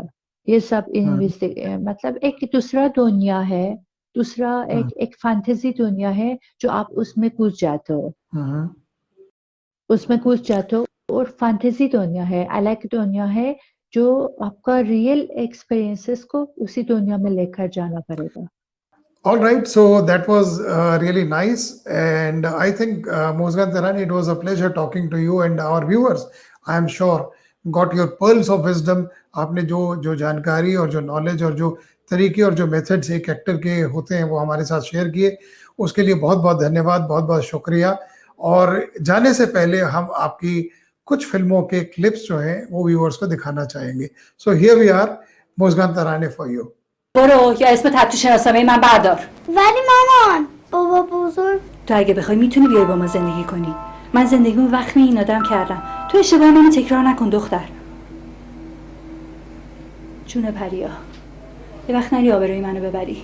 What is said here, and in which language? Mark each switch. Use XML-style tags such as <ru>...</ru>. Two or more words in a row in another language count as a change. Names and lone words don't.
<hi>ये सब मतलब एक दूसरा दुनिया है, दूसरा एक फैंटेसी दुनिया है जो आप उसमें घुस जाते हो, उसमें घुस जाते हो। और फैंटेसी दुनिया है, अलग दुनिया है, जो आपका</hi> <en>real experiences</en> <hi>को उसी दुनिया में लेकर जाना पड़ेगा।</hi> <en>All right, so that was really nice, and I think Muskan Tarani, it was a pleasure talking to you, and our viewers, I am sure, got your pearls of wisdom.</en> <hi>आपने जो जो जानकारी और जो नॉलेज और जो तरीके और जो मेथड्स एक एक्टर के होते हैं वो हमारे साथ शेयर किए, उसके लिए बहुत बहुत धन्यवाद, बहुत बहुत शुक्रिया। और जाने से पहले हम आपकी कुछ फिल्मों के क्लिप्स जो हैं वो व्यूअर्स को दिखाना चाहेंगे।</hi> <en>So here we are, Muskan Tarani for you.</en> <fa>برو یا اسم تتو شناسنامه من بردار. ولی مامان بابا بزرگ، تو اگه بخوای میتونی بیای با ما زندگی کنی. من زندگیمو وقت این آدم کردم. تو اشتباه منو تکرار نکن دختر. جون پریا، یه وقت نری آبروی منو ببری.</fa>